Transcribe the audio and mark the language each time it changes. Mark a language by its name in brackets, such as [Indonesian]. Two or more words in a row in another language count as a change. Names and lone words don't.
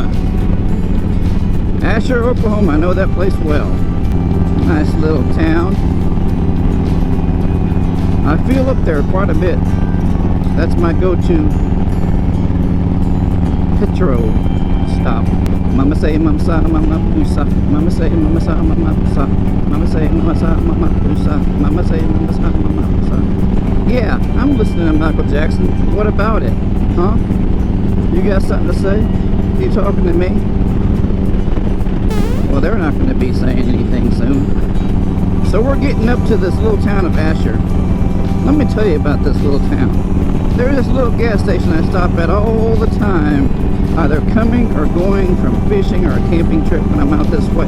[English] Asher, Oklahoma. I know that place well. Nice little town. I feel up there quite a bit. That's my go-to petrol stop. Mama say, mama sa, mama pusa. Mama say, mama sa, mama pusa. Mama say, mama sa, mama pusa. Mama say, mama sa, mama pusa. Yeah, I'm listening to Michael Jackson. What about it? Huh? You got something to say? You talking to me? Well, they're not going to be saying anything soon. So we're getting up to this little town of Asher. Let me tell you about this little town. There's this little gas station I stop at all the time, either coming or going from fishing or a camping trip when I'm out this way.